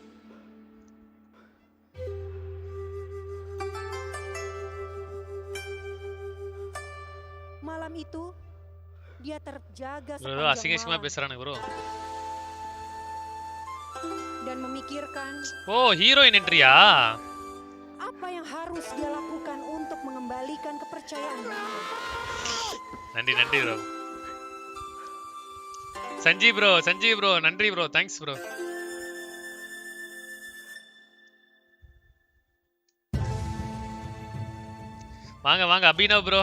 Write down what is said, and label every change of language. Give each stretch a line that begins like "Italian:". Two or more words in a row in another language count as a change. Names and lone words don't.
Indonesian: Malam itu dia terjaga sepanjang malam
Tamil: பேசுறானுங்க ப்ரோ.
Indonesian: dan memikirkan
English: heroine entry-a?
Indonesian: apa yang harus dia lakukan untuk mengembalikan kepercayaan.
Tamil: நன்றி ப்ரோ. சஞ்சீவ் ப்ரோ நன்றி ப்ரோ.
English: thanks bro.
Tamil: வாங்க அபினவ் ப்ரோ.